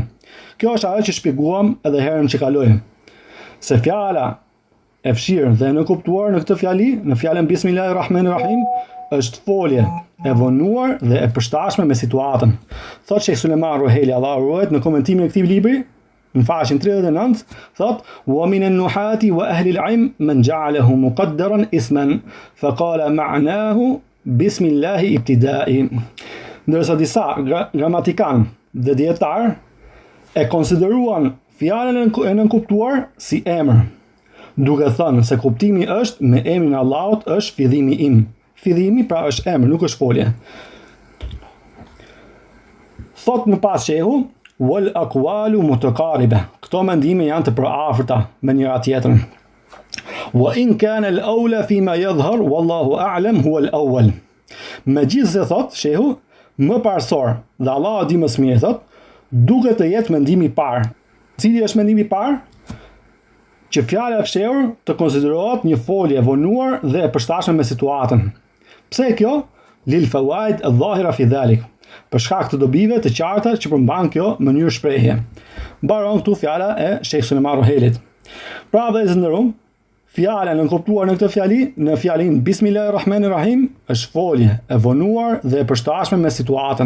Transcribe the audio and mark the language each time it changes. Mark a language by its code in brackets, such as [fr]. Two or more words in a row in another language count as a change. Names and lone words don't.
[sq] Kjo është ajo që shpjeguam edhe herën që kaloi. Se fjala e fshirë dhe nënkuptuar në këtë fjali, në fjalën Bismillahirrahmanirrahim, është folje e vonuar dhe e përshtatshme me situatën. Thot Sheikh Sulejman Roheli, Allahu ruajt, në komentimin e këtij libri, në faqen 39, thot: [ar] "ومن النحاة وأهل العلم من جعله مقدرا اسما فقال معناه بسم الله ابتدائي." [sq] Ndërsa disa gramatikan dhe dietar e konsideruan fjalën e nënkuptuar si emër, duke thënë se kuptimi është me emrin e Allahut është fillimi im. Fillimi pra është emër, nuk është folje. Thot më pas shehu, [ar] والأقوال متقاربة. [sq] Këto mendime janë të përafërta me njëra tjetrën. [ar] وإن كان الأولى فيما يظهر والله أعلم هو الأول. [sq] Megjithse thot shehu, më parsor dhe Allahu di më së miri, thot, duket të jetë mendimi i parë. Cili është mendimi i parë? Që fjala e fshehur të konsiderohet një folje vonuar dhe e përshtatshme me situatën. Pse kjo? [ar] للفوائد الظاهرة في ذلك. [sq] Për shkak të dobive të qarta që përmban kjo mënyrë shprehje. Mbaron këtu fjala e Sheikh Sulejman Rohelit. Pra vëllezër nderuam, fjala nënkuptuar në këtë fjali, në fjalin Bismillahirrahmanirrahim, është folje e vonuar dhe e përshtatshme me situatën.